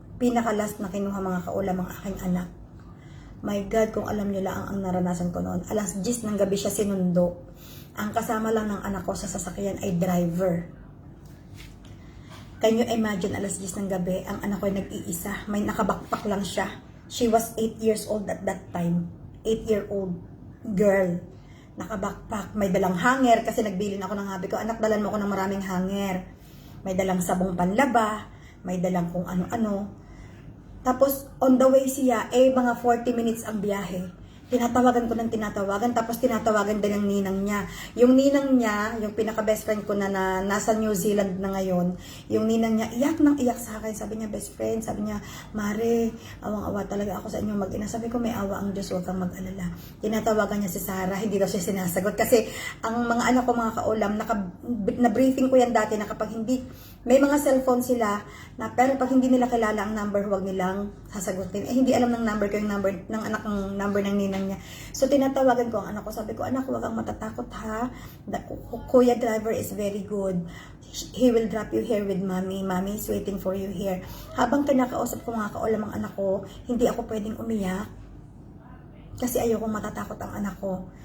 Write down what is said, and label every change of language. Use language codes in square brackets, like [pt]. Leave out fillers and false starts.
[tl] Pinaka-last na kinuha mga kaulam ang aking anak. [en] My God, [tl] kung alam nyo lang ang naranasan ko noon. Alas 10 ng gabi siya sinundo. Ang kasama lang ng anak ko sa sasakyan ay driver. [en] Can you imagine, [tl] alas 10 ng gabi, ang anak ko ay nag-iisa. May nakabakpak lang siya. [en] She was 8 years old at that time. 8-year-old girl. Nakabakpak. [tl] May dalang hanger kasi nagbilin ako ng habi ko. Anak, dalan mo ako ng maraming hanger. May dalang sabong panlaba. May dalang kung ano-ano. Tapos, [en] on the way [tl] siya, mga 40 minutes ang biyahe. Tinatawagan ko ng tinatawagan, tapos tinatawagan din ng ninang niya. Yung ninang niya, yung pinaka-best friend ko na nasa New Zealand na ngayon, yung ninang niya, iyak nang iyak sa akin. Sabi niya, best friend, sabi niya, Mare, awang-awa talaga ako sa inyo mag-ina. Sabi ko, may awa ang Diyos, huwag kang mag-alala. Tinatawagan niya si Sarah, hindi daw siya sinasagot. Kasi ang mga anak ko, mga kaulam, na-briefing ko yan dati na kapag hindi, may mga cellphone sila, pero pag hindi nila kilala ang number, huwag nilang sasagutin. Hindi alam ng number ko yung number ng anak ng number ng ninang niya. So, tinatawagan ko ang anak ko. Sabi ko, anak, huwag kang matatakot ha. [en] Kuya driver is very good. He will drop you here with mommy. Mommy is waiting for you here. [tl] Habang kinakausap ko mga kaulam ang anak ko, hindi ako pwedeng umiyak. Kasi ayokong matatakot ang anak ko.